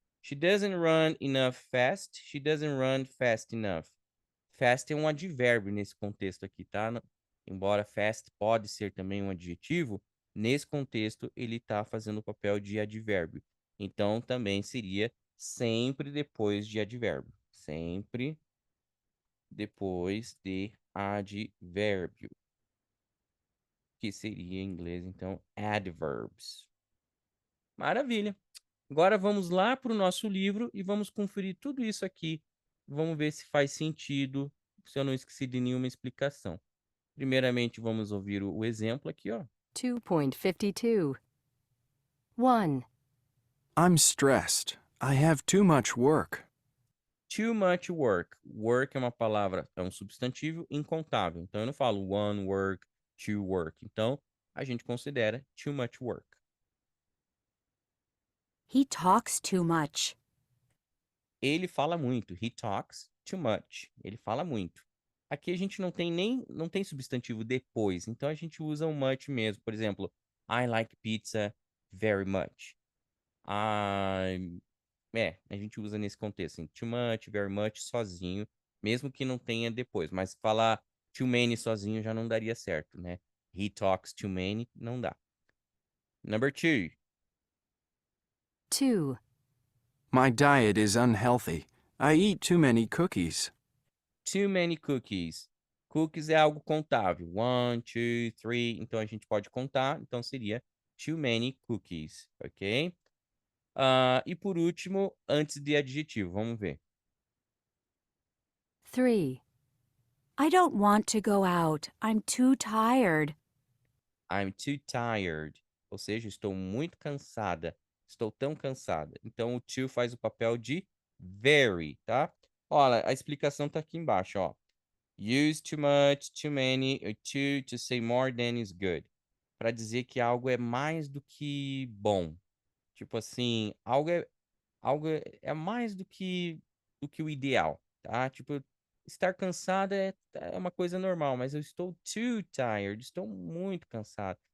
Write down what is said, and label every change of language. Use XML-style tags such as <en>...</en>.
<en>She doesn't run enough fast. She doesn't run fast enough.</en> <pt>Fast é um advérbio nesse contexto aqui, tá? Embora fast pode ser também um adjetivo, nesse contexto ele está fazendo o papel de advérbio. Então também seria sempre depois de advérbio. Sempre depois de advérbio. Que seria em inglês, então, adverbs. Maravilha. Agora vamos lá para o nosso livro e vamos conferir tudo isso aqui. Vamos ver se faz sentido, se eu não esqueci de nenhuma explicação. Primeiramente, vamos ouvir o exemplo aqui, ó. 2.52. 1.</pt> <en>I'm stressed. I have too much work. Too much work.</en> <pt>Work é uma palavra, é um substantivo incontável. Então eu não falo one work, two work. Então a gente considera too much work.</pt> <en>He talks too much.</en> <pt>Ele fala muito.</pt> <en>He talks too much.</en> <pt>Ele fala muito. Aqui a gente não tem substantivo depois, então a gente usa o much mesmo. Por exemplo,</pt> <en>I like pizza very much.</en> <pt>A gente usa nesse contexto, assim, too much, very much, sozinho, mesmo que não tenha depois. Mas falar too many sozinho já não daria certo, né?</pt> <en>He talks too many,</en> <pt>não dá.</pt> <en>Number 2. 2. My diet is unhealthy. I eat too many cookies. Too many cookies.</en> <pt>Cookies é algo contável. 1, 2, 3. Então a gente pode contar. Então seria too many cookies, ok? E por último, antes de adjetivo, vamos ver.</pt> <en>3. I don't want to go out. I'm too tired. I'm too tired.</en> <pt>Ou seja, estou muito cansada. Estou tão cansada. Então, o too faz o papel de very, tá? Olha, a explicação tá aqui embaixo, ó.</pt> <en>Use too much, too many, or too to say more than is good.</en> <pt>Para dizer que algo é mais do que bom. Tipo assim, algo é mais do que o ideal, tá? Tipo, estar cansada é uma coisa normal, mas eu estou too tired, estou muito cansado.</pt>